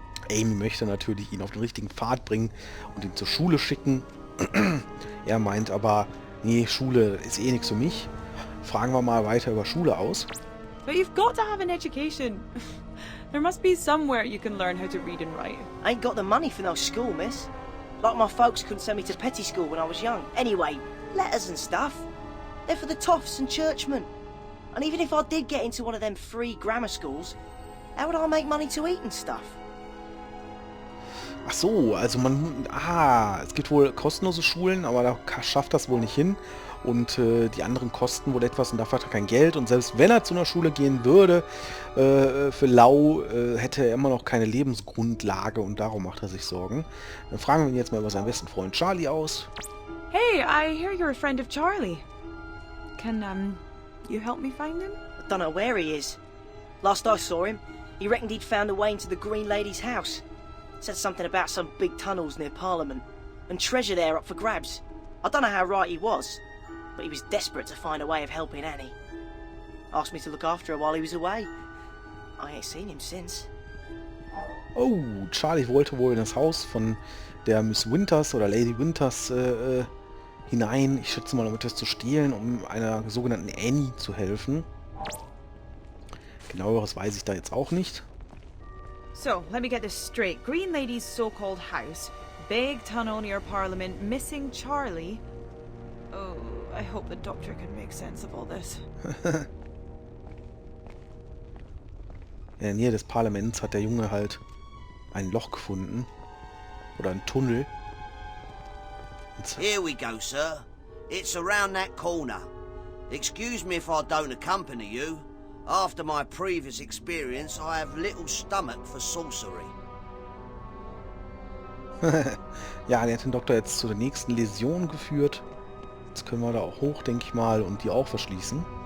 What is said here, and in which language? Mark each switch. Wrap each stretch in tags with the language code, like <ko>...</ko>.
<de>Amy möchte natürlich ihn auf den richtigen Pfad bringen und ihn zur Schule schicken. Er meint aber, nee, Schule ist eh nichts für mich. Fragen wir mal weiter über Schule aus.</de> <en>But you've got to have an education. There must be somewhere you can learn how to read and write. Ain't got the money for no school, miss. Like my folks couldn't send me to petty school when I was young. Anyway, letters and stuff. They're for the toffs and churchmen. And even if I did get into one of them free grammar schools, how would I make money to eat and stuff?</en> <de>Ach so, also es gibt wohl kostenlose Schulen, aber da schafft das wohl nicht hin. Und die anderen kosten wohl etwas und dafür hat er kein Geld. Und selbst wenn er zu einer Schule gehen würde, für lau, hätte er immer noch keine Lebensgrundlage und darum macht er sich Sorgen. Dann fragen wir ihn jetzt mal über seinen besten Freund Charlie aus.</de> <en>Hey, I hear you're a friend of Charlie. Can, you help me find him? I don't know where he is. Last I saw him, he reckoned he'd found a way into the Green Lady's house. Said something about some big tunnels near Parliament, and treasure there up for grabs. I don't know how right he was, but he was desperate to find a way of helping Annie. Asked me to look after her while he was away. I ain't seen him since.</en> <de>Oh, Charlie wollte wohl in das Haus von der Miss Winters oder Lady Winters hinein. Ich schätze mal, um etwas zu stehlen, um einer sogenannten Annie zu helfen. Genaueres weiß ich da jetzt auch nicht.</de> <en>So, let me get this straight. Green Lady's so-called house, big tunnel near Parliament, missing Charlie. Oh, I hope the doctor can make sense of all this.</en> <de>In der Nähe des Parlaments hat der Junge halt ein Loch gefunden. Oder einen Tunnel.</de> <en>Here we go, sir. It's around that corner. Excuse me if I don't accompany you. After my previous experience, I have little stomach for sorcery.</en> <de>Ja, der hat den Doktor jetzt zu der nächsten Läsion geführt. Jetzt können wir da auch hoch, denke ich mal, und die auch verschließen.</de>